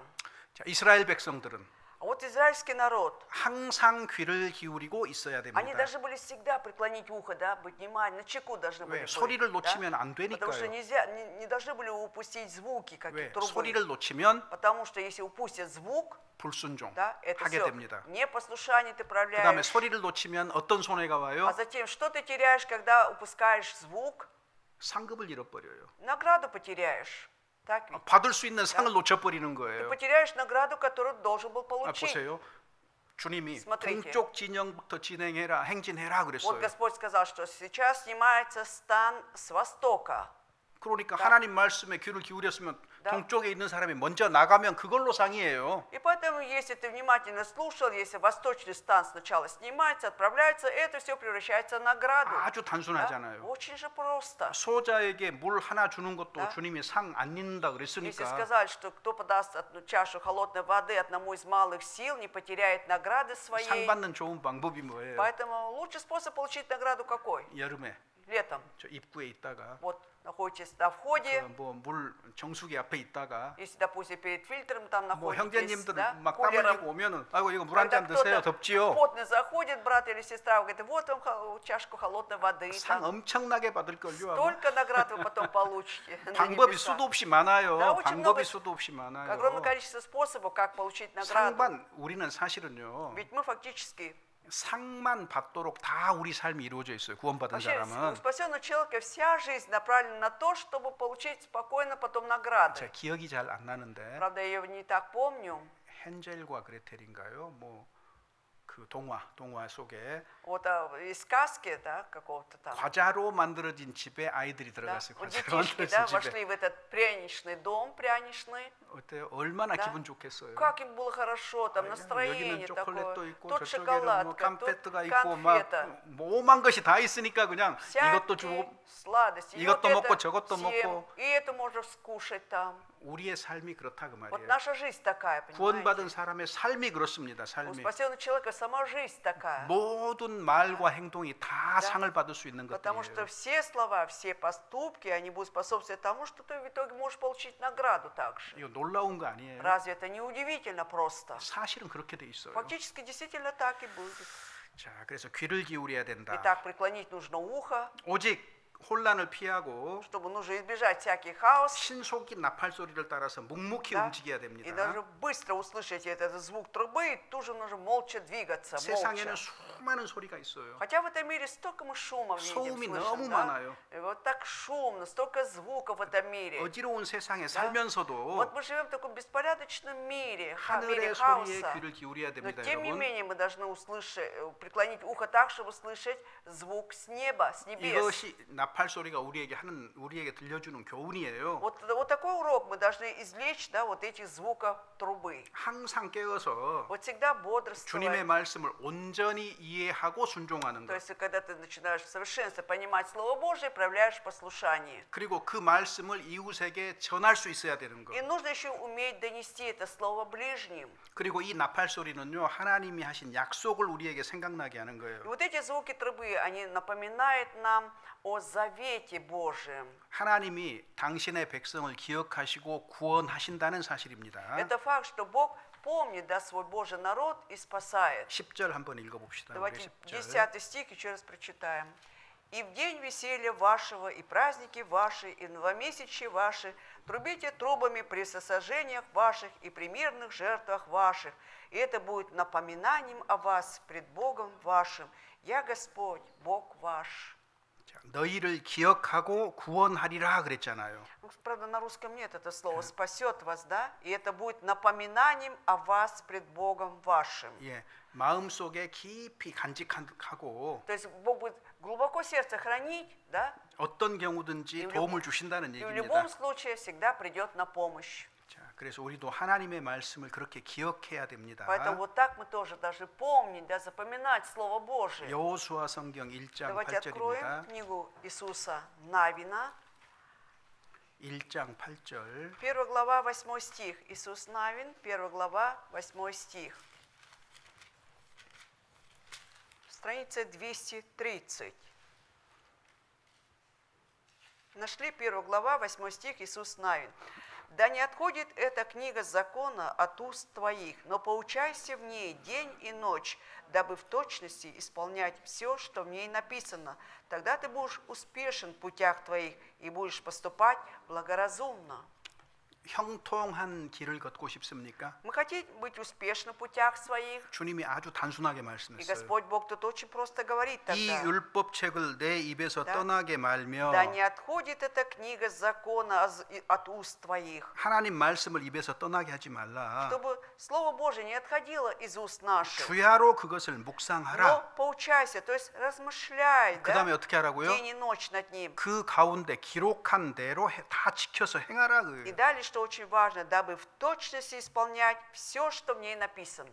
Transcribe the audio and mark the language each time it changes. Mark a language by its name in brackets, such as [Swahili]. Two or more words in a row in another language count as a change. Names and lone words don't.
[Korean] 자, 이스라엘 백성들은 [Russian] А вот израильский народ, [Korean] 항상 귀를 기울이고 있어야 [Russian] они [Korean] 됩니다. [Russian] должны были всегда преклонить ухо, да, быть внимательны, начеку должны были [Korean] 왜 [Russian] быть, [Korean] 소리를 [Russian] да? [Korean] 놓치면 안 [Russian] Потому что [Korean] 되니까요. [Russian] нельзя, не должны были упустить звуки, [Korean] 왜 [Russian] какие трубы. [Korean] 소리를 놓치면 [Russian] Потому что если упустят звук, [Korean] 불순종 [Russian] да, это [Korean] 하게 [Russian] все [Korean] 됩니다. [Russian] непослушание ты [Korean] 그다음에 [Russian] проявляешь. [Korean] 소리를 놓치면 어떤 손해가 와요? [Russian] А затем, что ты теряешь, когда упускаешь звук? [Korean] 상급을 잃어버려요. [Russian] Награду потеряешь. Так ведь? [Korean] 받을 수 있는 상을 놓쳐버리는 [Russian] Ты [Korean] 거예요. [Russian] потеряешь награду, которую должен был [Korean] 아, [Russian] получить. [Korean] 보세요. 주님이 [Russian] Смотрите. [Korean] 동쪽 진영부터 진행해라, 행진해라 [Russian] Вот [Korean] 그랬어요. [Russian] Господь сказал, что сейчас снимается стан с востока. [Korean] 그러니까 하나님 말씀에 귀를 기울였으면 [Russian] Да? [Korean] 동쪽에 있는 사람이 먼저 나가면 그걸로 상이에요. [Russian] И поэтому, если ты внимательно слушал, если восточный стан сначала снимается, отправляется, это все превращается в награду. [Korean] 아주 [Russian] Да? [Korean] 단순하잖아요. [Russian] Очень же просто. [Korean] 소자에게 물 하나 주는 것도 [Russian] Да? [Korean] 주님이 상 안 잊는다 [Russian] Если [Korean] 그랬으니까 [Russian] сказали, что кто подаст одну чашу холодной воды одному из малых сил, не потеряет награды [Korean] 상 [Russian] своей. [Korean] 받는 좋은 방법이 뭐예요? [Russian] Поэтому лучший способ получить награду какой? [Korean] 여름에 [Russian] Летом. [Korean] 저 입구에 있다가 [Russian] Вот находитесь на входе, [Korean] 뭐 물 정수기 앞에 있다가 [Russian] если, допустим, перед фильтром там [Korean] 뭐 [Russian] находитесь, [Korean] 형제님들 [Russian] да, [Korean] 막 땀 흘리고 [Russian] кулером. [Korean] 오면은 아이고 이거 물 한 [Russian] Когда [Korean] 잔 드세요 [Russian] кто-то [Korean] 덥지요. [Russian] потный заходит, брат или сестра, говорит, вот вам чашку холодной воды. [Korean] 상 [Russian] Там [Korean] 엄청나게 받을 걸요. 아마. [Russian] столько наград вы потом получите на [Korean] 방법이 [Russian] небесах. [Korean] 수도 없이 많아요. [Russian] Да, очень много- [Korean] 방법이 수도 없이 많아요. [Russian] Огромное количество способов, как получить награду. [Korean] 상반 우리는 사실은요. [Russian] Ведь мы фактически, [Korean] 상만 받도록 다 우리 삶이 이루어져 있어요. 구원받은 [Russian] вообще, у [Korean] 사람은. [Russian] спасенного человека вся жизнь направлена на то, чтобы получить спокойно потом награды. [Korean] 제가 기억이 잘 안 나는데 [Russian] Правда, я его не так помню. [Korean] 헨젤과 그레텔인가요? 뭐 그 동화 속에 [Russian] Вот из сказки, да, какого-то там. [Korean] 과자로 만들어진 집에 아이들이 [Russian] Да? [Korean] 들어갔어요. [Russian] Вот [Korean] 과자로 [Russian] детишки, [Korean] 만들어진 [Russian] да, [Korean] 집에. [Russian] вошли в этот пряничный дом, пряничный. [Korean] 어때요? 얼마나 [Russian] Да? [Korean] 기분 좋겠어요. [Russian] Как им было хорошо, там настроение [Korean] 여기는 초콜릿도 [Russian] такое. [Korean] 있고 [Russian] Тут [Korean] 저쪽에는 뭐 [Russian] шоколадка, тут [Korean] 깜페트가 있고 [Russian] конфета. [Korean] 막 오만 것이 다 있으니까 그냥 이것도 [Russian] Всякие [Korean] 주고 [Russian] сладости. И [Korean] 이것도 [Russian] вот [Korean] 먹고 [Russian] это [Korean] 저것도 [Russian] съем, [Korean] 먹고. [Russian] и это можно скушать там. [Korean] 우리의 삶이 그렇다 그 [Russian] Вот [Korean] 말이에요. [Russian] наша жизнь такая, [Korean] 구원받은 [Russian] понимаете? [Korean] 사람의 삶이 그렇습니다. [Russian] У [Korean] 삶이 [Russian] спасенного человека сама жизнь такая. [Korean] 모든 말과 행동이 다 [Russian] Да. [Korean] 상을 받을 수 있는 [Russian] Потому что [Korean] 것들이에요. [Russian] все слова, все поступки, они будут способствовать тому, что ты в итоге можешь получить награду также. [Korean] 이거 놀라운 거 아니에요? [Russian] Разве это не удивительно просто? [Korean] 사실은 그렇게 돼 있어요. [Russian] Фактически действительно так и будет. [Korean] 자, 그래서 귀를 기울여야 된다. [Russian] Итак, преклонить нужно ухо, [Korean] 오직 혼란을 피하고 [Russian] чтобы нужно избежать всякий хаос. [Korean] 신속히 나팔 소리를 따라서 묵묵히 [Russian] Да? [Korean] 움직여야 [Russian] И [Korean] 됩니다. [Russian] даже быстро услышать этот звук трубы, и тут же нужно молча двигаться, [Korean] 세상에는 [Russian] молча. [Korean] 수많은 со리가 있어요. [Russian] Хотя в этом мире столько мы шума видим, [Korean] 소음이 너무 [Russian] слышим, да? [Korean] 많아요. [Russian] И вот так шумно, столько звуков в этом мире. [Korean] 어지러운 세상에 [Russian] Вот [Korean] 살면서도 [Russian] мы живем в таком беспорядочном мире, мире [Korean] 하늘의 소리에 [Russian] хаоса. [Korean] 귀를 기울여야 [Russian] Но [Korean] 됩니다, [Russian] тем не [Korean] 여러분. [Russian] менее мы должны услышать, преклонить ухо так, чтобы слышать звук с неба, с небес. [Korean] 이것이 나팔 소리가 우리에게 들려주는 교훈이에요. [Russian] Вот такой урок мы должны извлечь, да, вот этих звуков трубы. [Korean] 항상 깨어서 [Russian] Вот всегда [Korean] 주님의 [Russian] бодрствовать. [Korean] 말씀을 온전히 이해하고 순종하는 [Russian] То [Korean] 것. [Russian] есть, когда ты начинаешь в совершенстве понимать Слово Божие, проявляешь послушание. [Korean] 그리고 그 말씀을 이웃에게 전할 수 있어야 되는 것. [Russian] И нужно еще уметь донести это Слово ближним. [Korean] 그리고 이 나팔 소리는요, 하나님이 하신 약속을 우리에게 생각나게 하는 [Russian] И [Korean] 거예요. [Russian] вот эти звуки трубы, они напоминают нам о завете Божьем. [Korean] 하나님이 당신의 백성을 기억하시고 구원하신다는 사실입니다. [Russian] Это факт, что Бог помнит, да, свой Божий народ и спасает. [Korean] 10절 한번 읽어봅시다. 우리 [Russian] Давайте [Korean] 10절. [Russian] 10 стих еще раз прочитаем. «И в день веселья вашего, и праздники ваши, и новомесячья ваши, трубите трубами при сосожжениях ваших и при мирных жертвах ваших, и это будет напоминанием о вас пред Богом вашим. Я Господь, Бог ваш». [Korean] 자, 너희를 기억하고 구원하리라 그랬잖아요. [Russian] Ну, правда, на русском нет это слово «спасет вас», да? И это будет напоминанием о вас пред Богом вашим. [Korean] 예, 마음속에 깊이 간직하고 [Russian] То есть Бог будет глубоко сердце хранить, да? [Korean] 어떤 경우든지 [Russian] И в [Korean] 도움을 주신다는 [Russian] И в [Korean] 얘기입니다. [Russian] любом случае всегда придет на помощь. [Korean] 자, 그래서 우리도 하나님의 말씀을 그렇게 기억해야 됩니다. [Russian] Поэтому вот так мы тоже должны помнить, да, запоминать Слово Божие. [Korean] 여호수아 성경 1장 [Russian] Давайте откроем [Korean] 8절입니다. [Russian] книгу Иисуса Навина, [Korean] 1장 8절. [Russian] 1 глава, 8 стих. Иисус Навин, 1 глава, 8 стих. Страница 230. Нашли 1 глава, 8 стих, Иисус Навин. «Да не отходит эта книга закона от уст твоих, но поучайся в ней день и ночь, дабы в точности исполнять все, что в ней написано. Тогда ты будешь успешен в путях твоих и будешь поступать благоразумно». [Korean] 형통한 길을 걷고 싶습니까? [Russian] Мы хотим быть успешны в путях своих. [Korean] 주님이 아주 단순하게 [Russian] И [Korean] 말씀했어요. [Russian] Господь Бог тут очень просто говорит [Korean] 이 [Russian] тогда. [Korean] 율법책을 내 입에서 [Russian] Да. [Korean] 떠나게 말며 [Russian] Да не отходит эта книга закона от уст твоих, [Korean] 하나님 말씀을 입에서 떠나게 하지 말라. [Russian] чтобы Слово Божие не отходило из уст наших. [Korean] 주야로 그것을 [Russian] Но [Korean] 묵상하라. [Russian] поучайся, то есть размышляй, [Korean] 그 다음에 [Russian] да, [Korean] 어떻게 하라고요? [Russian] день и ночь над ним. [Korean] 그 가운데 기록한 대로 다 지켜서 행하라. [Russian] И [Korean] 그예요. [Russian] дальше что очень важно, дабы в точности исполнять все, что в ней написано.